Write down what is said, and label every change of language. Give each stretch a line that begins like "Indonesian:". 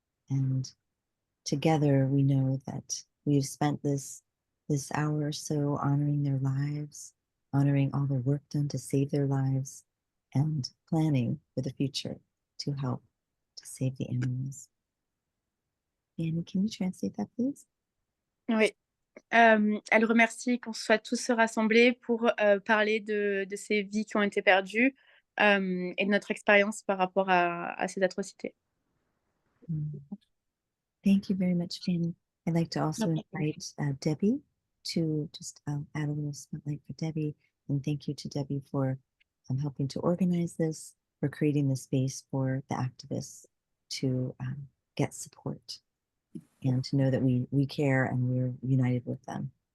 English: And together we know that we've spent this hour or so honoring their lives, honoring all the work done to save their lives, and planning for the future to help to save the animals. Annie, can you translate that, please?
French: Oui. Elle remercie qu'on soit tous rassemblés pour parler de ces vies qui ont été perdues et de notre expérience par rapport à ces atrocités.
English: Thank you very much, Fanny. I'd like to also invite Debbie to just add a little spotlight for Debbie. And thank you to Debbie for helping to organize this, for creating the space for the activists to get support and to know that we care and we're united with them.